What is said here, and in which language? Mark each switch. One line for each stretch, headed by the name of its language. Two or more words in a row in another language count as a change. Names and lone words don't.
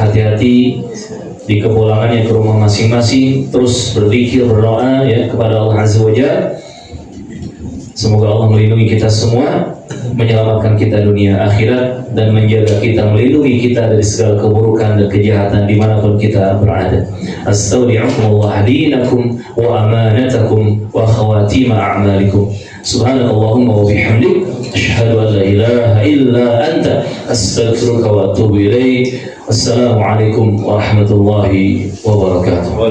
Indonesian: Hati-hati di kepulangannya ke rumah masing-masing, terus berzikir, berdoa ya kepada Allah
Arabic: عز وجل.
Indonesian: Semoga Allah melindungi kita semua, menyelamatkan kita dunia akhirat, dan menjaga kita, melindungi kita dari segala keburukan dan kejahatan dimanapun kita berada.
Arabic: أستودعكم الله دينكم وأمانتكم وخواتيم أعمالكم. سبحانك اللهم وبحمدك أشهد أن لا إله إلا أنت أستغفرك وأتوب إليك. والسلام عليكم ورحمة الله وبركاته.